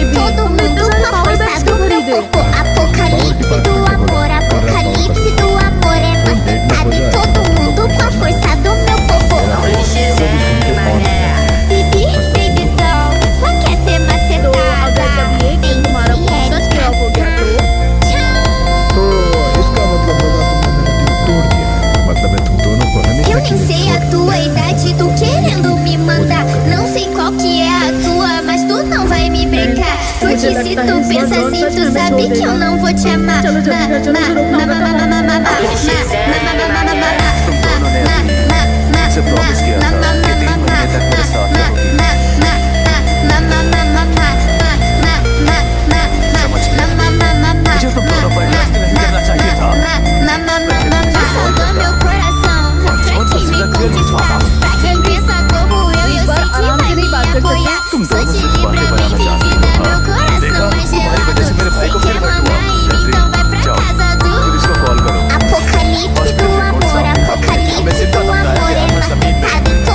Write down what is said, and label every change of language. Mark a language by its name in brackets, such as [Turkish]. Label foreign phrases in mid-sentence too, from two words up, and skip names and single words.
[Portuguese] Todo mundo com a força do meu corpo. Apocalipse do amor, apocalipse do amor é macetado. Todo mundo com a força do meu corpo. [English] Baby doll, [Portuguese] só quer ser macetada. [Hindi] तो इसका मतलब होगा तुमने मेरा दिल तोड़ दिया है। मतलब है तुम दोनों को हमेशा [Portuguese] Eu [Hindi] के [Portuguese] nem [Hindi] लिए [Portuguese] sei a tua idade, tu querendo me mandar. Não sei qual que é a tua, mas tu não vai me brincar. Porque se tu pensa assim, tu sabe que eu não vou te amar. [Hindi] मुझसे प्रॉमिस किया था कि 3 महीने तक मेरे साथ रहोगी। समझ गया। मुझे तुम दोनों पर ट्रस्ट नहीं करना चाहिए था। [Portuguese] Só do meu coração, pra quem me conquistar, pra quem pensa como eu sei que vai me apoiar. Sou de Libra, bem vivida, meu coração é gelado. Sei que é mandar, então vai pra casa do [Hindi] पुलिस को कॉल करो। [Portuguese] Apocalipse do amor, apocalipse do amor é macetado.